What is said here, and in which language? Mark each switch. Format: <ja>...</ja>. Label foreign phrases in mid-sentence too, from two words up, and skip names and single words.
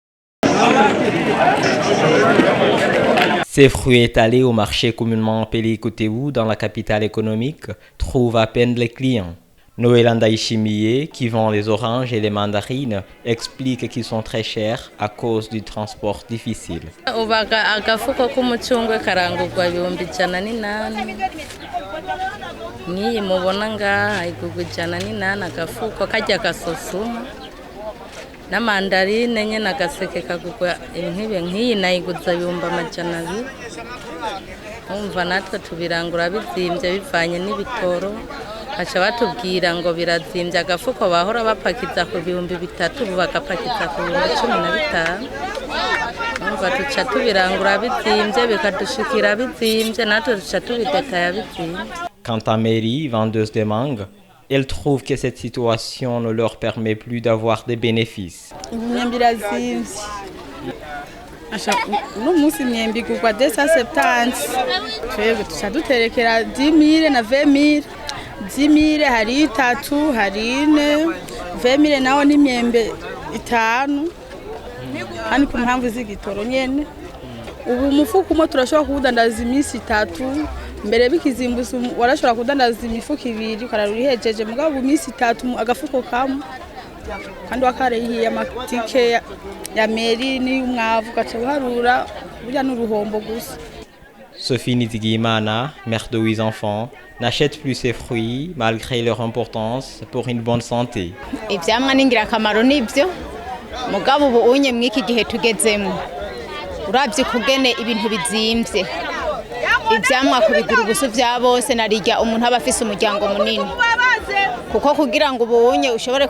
<fr>Ces fruits étalés au marché communément appelé Kotebu dans la capitale économique trouvent à peine les clients. Noélanda Ishimiye, qui vend les oranges et les mandarines, explique qu'ils sont très chers à cause du transport difficile.</fr> <rn>Na mandarine nyene agaseke kagugwa inkibe nkiyi nayiguza yumba amajana abiri. Umva natwe tubirangura bizimvye bivanye n'ibitoro aca batubwira ngo birazimvye agafuko bahora bapakiza ku 3,000 ubu bagapakiza ku 15,000. Umva tuca tubirangura bizimvye bikadushikira bizimvye natwe tuca tubidetaya bizimvye.</rn> <fr>Quant à Mary, vendeuse de mangue, elle trouve que cette situation ne leur permet plus d'avoir des bénéfices.</fr> <rn>Uno munsi imyembe igurwa 270 twebwe tuca duterekera 10,000 na 20,000. 10,000 hari 3 hari 4 20,000 naho n'imyembe 5 kandi ku mpamvu z'igitoro nyene ubu umufuko umwe turashobora kuwudandaza iminsi 3 mbere bikizimbuza warashobora kudandaza imifuko 2 ukararurihejeje mugabo iminsi 3 agafuko kamwe kandi wakarehiye amatike ya meri n'umwavu gaca uharura burya n'uruhombo gusa.</rn> <fr>Sophie Nizigimana, mère de 8 enfants, n'achète plus ses fruits malgré leur importance pour une bonne santé.</fr> <rn>Ivyamwa n'ingirakamaro nivyo mugabo ubu unye mwiki gihe tugezemo uravye kugene ibintu bizimvye ivyamwa kubigura ubuso vya bose narirya umuntu aba afise umuryango munini kuko kugira ngo ubunye ushobore</rn>